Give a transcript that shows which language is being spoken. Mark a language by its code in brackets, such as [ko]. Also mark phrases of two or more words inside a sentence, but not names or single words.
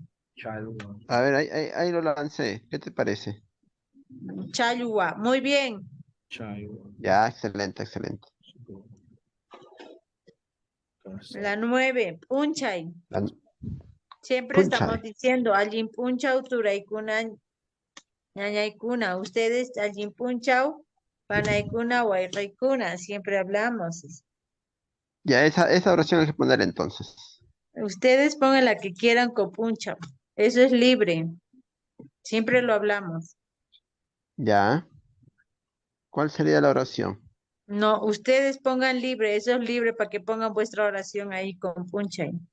[qu] Chalwa. [es] A ver, ahí lo lancé. ¿Qué te parece? Chalua. Muy bien. [qu] Chaiwa. [es] Ya, excelente, excelente. Casa. La 9. Punchay. La- Siempre estamos [qu] Punchay. [es] diciendo, [qu] allin punchau, turaykuna, ñañaykuna. Ustedes, allin punchau, panaykuna, wayraykuna. [es] Siempre hablamos. Ya, esa oración hay que poner entonces. Ustedes pongan la que quieran con punchau. Eso es libre. Siempre lo hablamos. Ya. ¿Cuál sería la oración? No, ustedes pongan libre. Eso es libre para que pongan vuestra oración ahí con punchay.